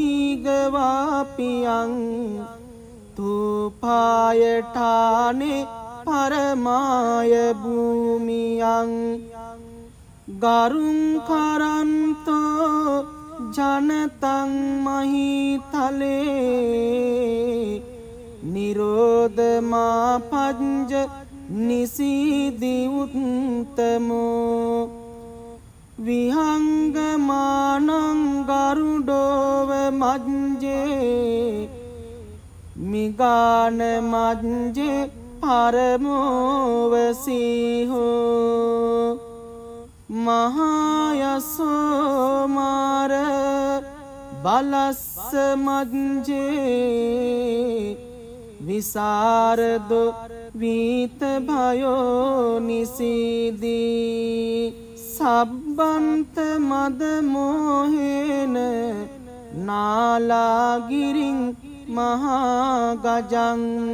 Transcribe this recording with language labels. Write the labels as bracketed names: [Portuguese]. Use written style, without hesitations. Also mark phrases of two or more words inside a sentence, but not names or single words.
[Pali] මුනිදීගවාපියං තුපායඨානේ පරමාය භූමියං ගරුං කරන්තෝ ජනතං මහිතලේ නිරෝධමා පංජ නිසීදි උත්තමෝ විහංගමානං ගරුඩෝව මජ්ජේ මිගාන මජ්ජේ පරමෝවසීහෝ මහායසෝ මාර බලස්ස මජ්ජේ විසරදෝ වීත භයෝ නිසීදී සබ්බන්ත මද මොහේන නාලාගිරින් මහා ගජං